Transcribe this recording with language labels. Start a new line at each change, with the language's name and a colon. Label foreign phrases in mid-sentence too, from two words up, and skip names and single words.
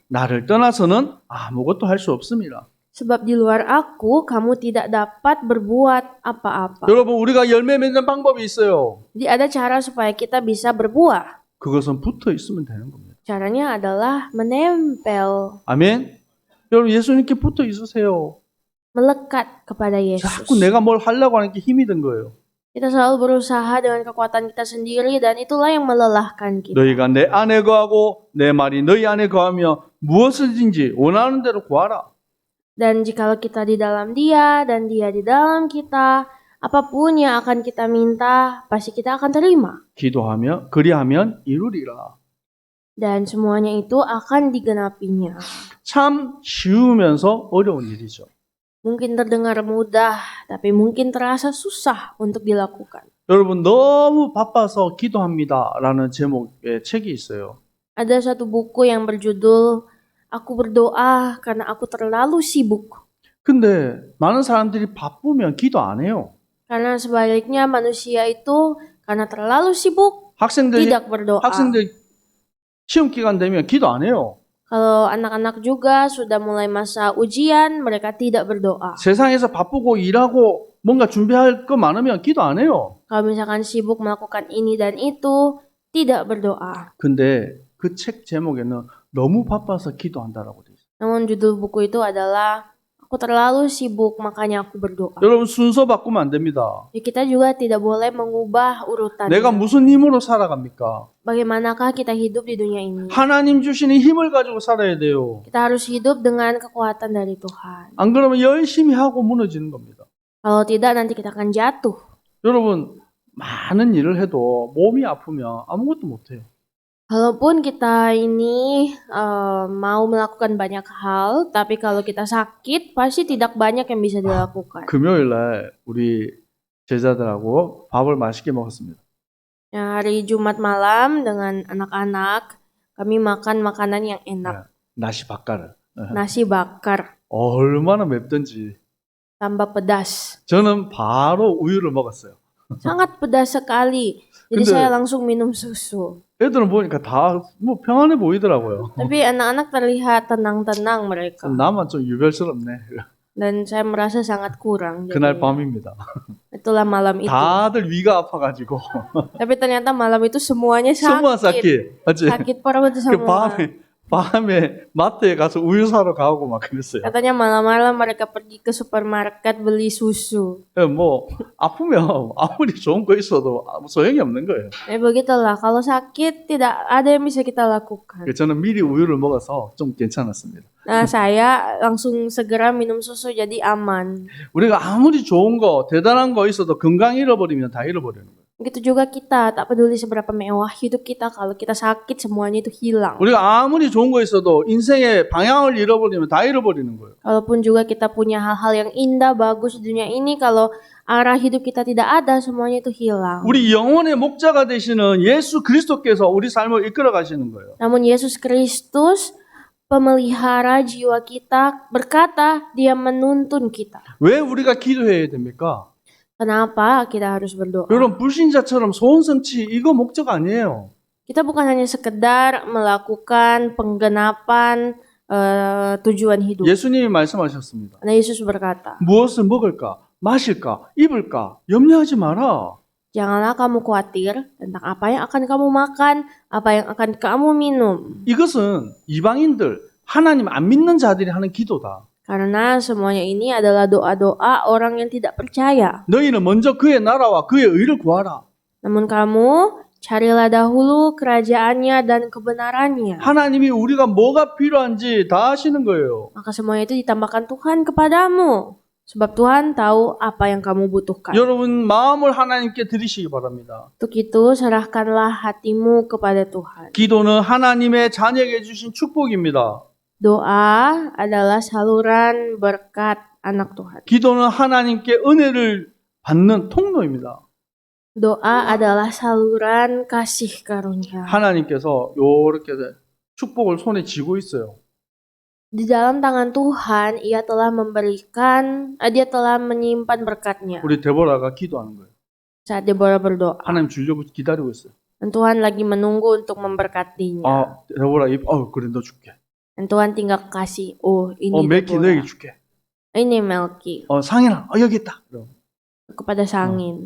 Korean: 나를 떠나서는 아무것도 할 수 없습니다.
Indonesian: Sebab di luar aku, kamu tidak dapat berbuat apa-apa.
Korean: 여러분 우리가 열매 맺는 방법이 있어요.
Indonesian: Jadi ada cara supaya kita bisa berbuah.
Korean: 그것은 붙어 있으면 되는 겁니다.
Indonesian: Caranya adalah menempel,
Korean: 아멘. 여러분 예수님께 붙어 있으세요.
Indonesian: melekat kepada Yesus.
Korean: 자꾸 내가 뭘 하려고 하는 게 힘이 든 거예요.
Indonesian: Kita selalu berusaha dengan kekuatan kita sendiri dan itulah yang melelahkan kita.
Korean: 너희가 내 안에 거하고 내 말이 너희 안에 거하며 무엇이든지 원하는 대로 구하라.
Indonesian: Dan jikalau kita di dalam dia dan dia di dalam kita, apapun yang akan kita minta, pasti kita akan terima.
Korean: 기도하며 그리하면 이루리라.
Indonesian: Dan semuanya itu akan digenapinya.
Korean: 참 쉬우면서 어려운 일이죠.
Indonesian: Mungkin terdengar mudah, tapi mungkin terasa susah untuk dilakukan.
Korean: 여러분 너무 바빠서 기도합니다라는 제목의 책이 있어요.
Indonesian: Ada satu buku yang berjudul Aku berdoa karena aku terlalu sibuk.
Korean: 근데 많은 사람들이 바쁘면 기도 안 해요.
Indonesian: Karena sebaliknya manusia itu karena terlalu sibuk
Korean: 학생들
Indonesian: tidak berdoa.
Korean: 시험 기간 되면 기도 안 해요.
Indonesian: Kalau anak-anak juga sudah mulai masa ujian, mereka tidak berdoa.
Korean: 세상에서 바쁘고 일하고 뭔가 준비할 거 많으면 기도 안 해요.
Indonesian: Kalau misalkan sibuk melakukan ini dan itu, tidak berdoa.
Korean: 근데 그 책 제목에는 너무 바빠서 기도한다라고 돼 있어요.
Indonesian: Namun judul buku itu adalah Aku terlalu sibuk makanya aku berdoa.
Korean: 여러분 순서 바꾸면 안 됩니다.
Indonesian: Jadi kita juga tidak boleh mengubah urutannya.
Korean: 내가 무슨 힘으로 살아갑니까?
Indonesian: Bagaimanakah kita hidup di dunia ini?
Korean: 하나님 주시는 힘을 가지고 살아야 돼요.
Indonesian: Kita harus hidup dengan kekuatan dari Tuhan.
Korean: 안 그러면 열심히 하고 무너지는 겁니다.
Indonesian: Kalau tidak nanti kita akan jatuh.
Korean: 여러분 많은 일을 해도 몸이 아프면 아무것도 못해요.
Indonesian: Walaupun kita ini mau melakukan banyak hal, tapi kalau kita sakit pasti tidak banyak yang bisa dilakukan.
Korean: 금요일 날 우리 제자들하고 밥을 맛있게 먹었습니다.
Indonesian: Ya, hari Jumat malam dengan anak-anak kami makan makanan yang enak. nasi bakar. Nasi bakar
Korean: 얼마나 맵던지.
Indonesian: tambah pedas.
Korean: 저는 바로 우유를 먹었어요.
Indonesian: Sangat pedas sekali. Jadi
Korean: 근데-
Indonesian: saya langsung minum susu.
Korean: 애들은 보니까 다 뭐 평안해 보이더라고요.
Indonesian: Tapi anak-anak terlihat tenang-tenang mereka.
Korean: 나만 좀 유별스럽네.
Indonesian: Dan saya merasa sangat kurang.
Korean: 그날
Indonesian: jadinya.
Korean: 밤입니다.
Indonesian: Itulah malam itu.
Korean: 다들 위가 아파가지고
Indonesian: Tapi ternyata malam itu semuanya semua sakit. sakit. 맞지? Sakit perut
Korean: 그
Indonesian: semua.
Korean: 밤에 마트에 가서 우유 사러 가고 막 그랬어요.
Indonesian: Katanya malam-malam mereka pergi ke supermarket beli susu.
Korean: 뭐 아프면 아무리 좋은 거 있어도 아무 소용이 없는 거예요.
Indonesian: Begitulah, kalau sakit tidak ada yang bisa kita lakukan.
Korean: 저는 미리 우유를 먹어서 좀 괜찮았습니다.
Indonesian: Nah, saya langsung segera minum susu jadi aman.
Korean: 우리가 아무리 좋은 거, 대단한 거 있어도 건강 잃어버리면 다 잃어버리는 거예요.
Indonesian: Begitu juga kita, tak peduli seberapa mewah hidup kita, kalau kita sakit semuanya itu hilang.
Korean: 우리가 아무리 좋은 거 있어도 인생의 방향을 잃어버리면 다 잃어버리는 거예요.
Indonesian: Kalaupun juga kita punya hal-hal yang indah, bagus di dunia ini, kalau arah hidup kita tidak ada, semuanya itu hilang.
Korean: 우리 영혼의 목자가 되시는 예수 그리스도께서 우리 삶을 이끌어 가시는 거예요.
Indonesian: Namun Yesus Kristus pemelihara jiwa kita, berkata Dia menuntun kita.
Korean: 왜 우리가 기도해야 됩니까?
Indonesian: Kenapa kita harus berdoa?
Korean: 여러분 불신자처럼 소원성취 이거 목적 아니에요.
Indonesian: Kita bukan hanya sekedar melakukan penggenapan tujuan hidup.
Korean: 예수님이 말씀하셨습니다.
Indonesian: Karena Yesus berkata,
Korean: 무엇을 먹을까, 마실까, 입을까 염려하지 마라.
Indonesian: janganlah kamu khawatir tentang apa yang akan kamu makan, apa yang akan kamu minum.
Korean: 이것은 이방인들 하나님 안 믿는 자들이 하는 기도다.
Indonesian: Karena semuanya ini adalah doa-doa orang yang tidak percaya.
Korean: 너희는 먼저 그의 나라와 그의 의를 구하라.
Indonesian: Namun kamu carilah dahulu kerajaannya dan kebenarannya.
Korean: 하나님이 우리가 뭐가 필요한지 다 아시는 거예요.
Indonesian: Maka semuanya itu ditambahkan Tuhan kepadamu. Sebab Tuhan tahu apa yang kamu butuhkan.
Korean: 여러분 마음을 하나님께 드리시기 바랍니다.
Indonesian: Untuk itu serahkanlah hatimu kepada Tuhan.
Korean: 기도는 하나님의 자녀에게 주신 축복입니다.
Indonesian: Doa adalah saluran berkat anak Tuhan.
Korean: 기도는 하나님께 은혜를 받는 통로입니다.
Indonesian: Doa adalah saluran kasih karunia.
Korean: 하나님께서 이렇게 축복을 손에 쥐고 있어요.
Indonesian: Di dalam tangan Tuhan, Ia telah memberikan, Dia telah menyimpan berkatnya.
Korean: 우리 데보라가 기도하는 거예요.
Indonesian: Saat Deborah berdoa,
Korean: 하나님 주려고 기다리고 있어요.
Indonesian: dan Tuhan lagi menunggu untuk memberkatinya.
Korean: 아, 데보라 그래 너 줄게.
Indonesian: Dan Tuhan tinggal kasih, oh ini 멜키 Deborah.
Korean: 너에게 줄게.
Indonesian: Ini Melki
Korean: 상인아, 여기 있다. 그럼
Indonesian: kepada Sangin.